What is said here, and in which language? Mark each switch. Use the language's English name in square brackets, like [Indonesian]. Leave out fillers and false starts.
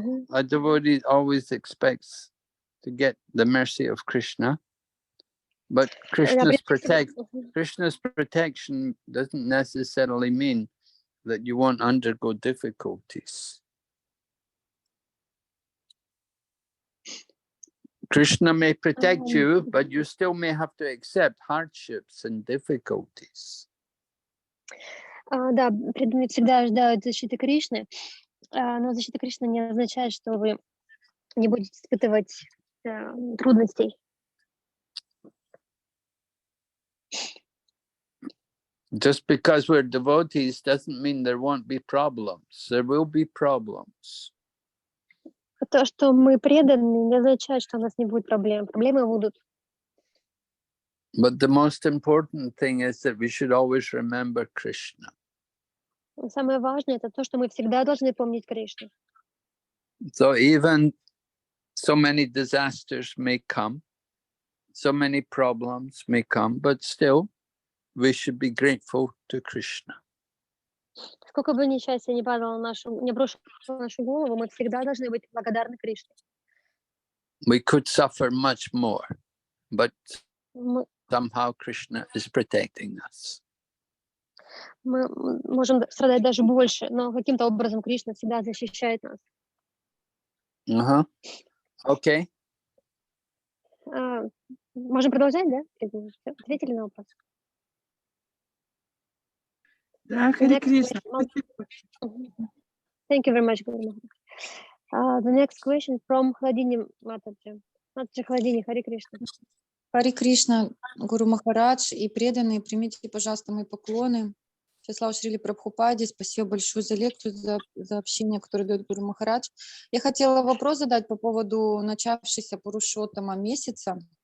[English] A devotee always expects to get the mercy of Krishna, but Krishna's protection doesn't necessarily mean that you won't undergo difficulties. Krishna may protect you, but you still may have to accept hardships and difficulties. [Russian] Да, преданные всегда ожидают защиты Кришны, но защита Кришны не означает, что вы не будете испытывать трудностей. [English] Just because we're devotees doesn't mean there won't be problems. There will be problems. [Russian] То, что мы преданы, не означает, что у нас не будет проблем. Проблемы будут. [English] But the most important thing is that we should always remember Krishna. [Russian] Самое важное это то, что мы всегда должны помнить Кришну. [English] So even so many disasters may come, so many problems may come, but still we should be grateful to Krishna. [Russian] Сколько бы несчастья не падало на нашу, не обрушило на нашу голову, мы всегда должны быть благодарны Кришне. [English] We could suffer much more, but [Russian] Мы, [English] somehow Krishna is protecting us. [Russian] мы можем страдать даже больше, но каким-то образом Кришна всегда защищает нас. Uh-huh. Okay. Можем продолжать, да? Ответили на вопрос? Да, Хари [English] Next [Russian] Кришна. [English] question. Thank you very much, Guru Maharaj. The next question from Хладини Матаджи. [Russian] Матаджи Хладини, Хари Кришна. Хари Кришна, Гуру Махарадж и преданные, примите, пожалуйста, мои поклоны. Все слава Шриле Прабхупаде, спасибо большое за лекцию, за общение, которое дает Гуру Махарадж. Я хотела вопрос задать по поводу начавшейся Пурушоттама месяца.